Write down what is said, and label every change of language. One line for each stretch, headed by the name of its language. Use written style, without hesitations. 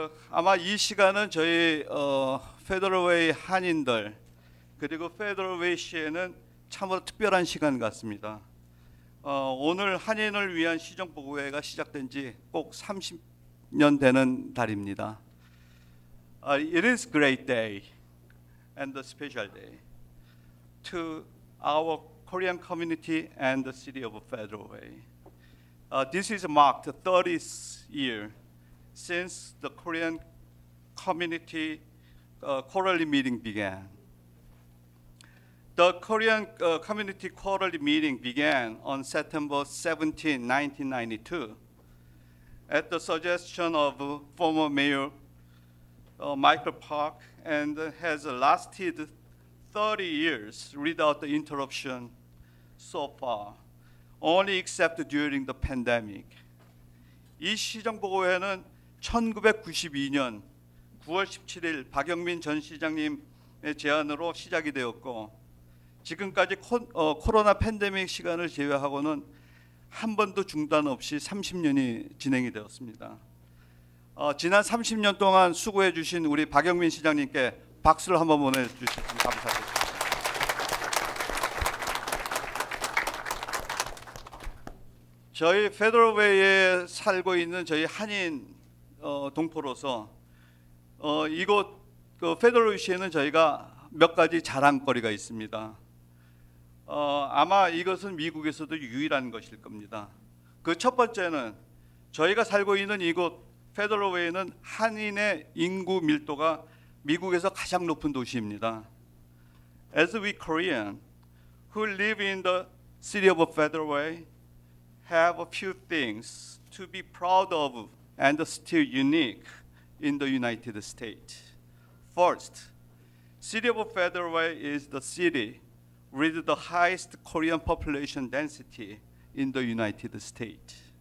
Korean: 아마 이 시간은 저희 페더럴웨이 한인들 그리고 페더럴웨이 시에는 참으로 특별한 시간 같습니다. 오늘 한인을 위한 시정보고회가 시작된 지 꼭 30년 되는 달입니다.
English: It is a great day and a special day to our Korean community and the city of Federal Way. This is marked the 30th year since the Korean community quarterly meeting began. The Korean Community Quarterly Meeting began on September 17, 1992, at the suggestion of former Mayor Michael Park, and has lasted 30 years without the interruption so far, only except during the pandemic.
Korean: 이 시정보고회는 1992년 9월 17일 박영민 전 시장님의 제안으로 시작이 되었고, 지금까지 코로나 팬데믹 시간을 제외하고는 한 번도 중단 없이 30년이 진행이 되었습니다. 지난 30년 동안 수고해 주신 우리 박영민 시장님께 박수를 한번 보내주셨으면 감사하겠습니다. 저희 페더럴웨이에 살고 있는 저희 한인 동포로서 이곳 페더럴웨이시에는 저희가 몇 가지 자랑거리가 있습니다. 아마 이것은 미국에서도 유일한 것일 겁니다. 그 첫 번째는 저희가 살고 있는 이곳 페더럴웨이는 한인의 인구 밀도가 미국에서 가장 높은 도시입니다.
English: As we Korean who live in the city of Federal have a few things to be proud of and still unique in the United States. First, city of Federal is the city with the highest Korean population density in the United States.